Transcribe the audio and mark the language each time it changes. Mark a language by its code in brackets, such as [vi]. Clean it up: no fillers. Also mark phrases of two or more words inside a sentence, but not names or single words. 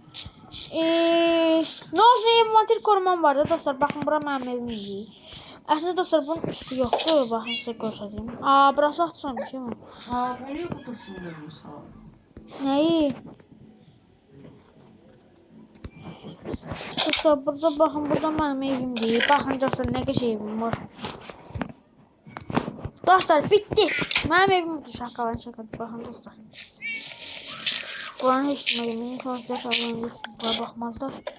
[tr] Ne olsun envanter korumam var da dostlar. Bakın [az] bura mənim evimdir. [tr] Aslında dostlar bunun üstü yoktu. Bakın size göstereyim. Aa, burası açılmış değil mi? Ha, o niye kutusunu vermiş ha? Neyi? Dostlar burada bakın burada [az] mənim evimdir. Bakın dostlar nə qəşəng evim var. [tr] Dostlar bitti. [az] Mənim evim budur. [tr] Şakadır. Bakın dostlar. [az] Buranı heç kimə deməyin. Sonra sizə bura baxmazlar.